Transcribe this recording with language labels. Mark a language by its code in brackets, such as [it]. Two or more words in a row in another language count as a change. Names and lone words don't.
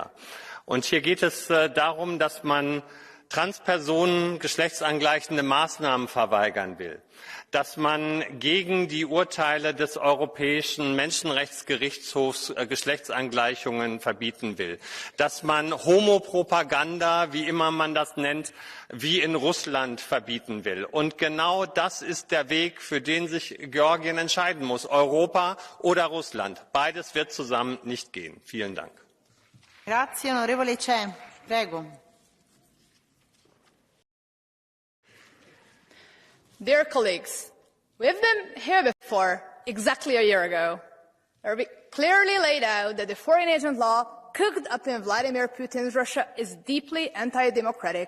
[de] Und hier geht es darum, dass man Transpersonen geschlechtsangleichende Maßnahmen verweigern will, dass man gegen die Urteile des Europäischen Menschenrechtsgerichtshofs Geschlechtsangleichungen verbieten will, dass man Homopropaganda, wie immer man das nennt, wie in Russland verbieten will. Und genau das ist der Weg, für den sich Georgien entscheiden muss, Europa oder Russland. Beides wird zusammen nicht gehen. Vielen Dank. [it] Grazie, onorevole Ceh. Prego. [en] Dear colleagues, we've been here before, exactly a year ago, where we clearly laid out that the foreign agent law cooked up in Vladimir Putin's Russia is deeply anti-democratic.